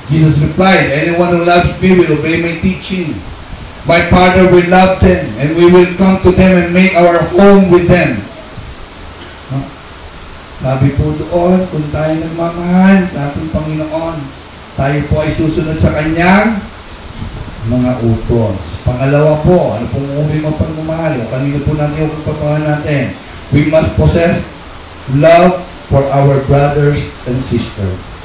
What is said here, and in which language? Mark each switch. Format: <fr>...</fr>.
<en>Jesus replied, anyone who loves me will obey my teaching. My Father will love them, and we will come to them and make our home with them.</en> <tl>Sabi po doon, kung tayo nagmamahal sa ating Panginoon, tayo po ay susunod sa Kanyang mga utos. Pangalawa po, ano pong uri ng pagmamahal? O kanino po natin yung pagmamahal natin?</tl> <en>We must possess love for our brothers and sisters.</en>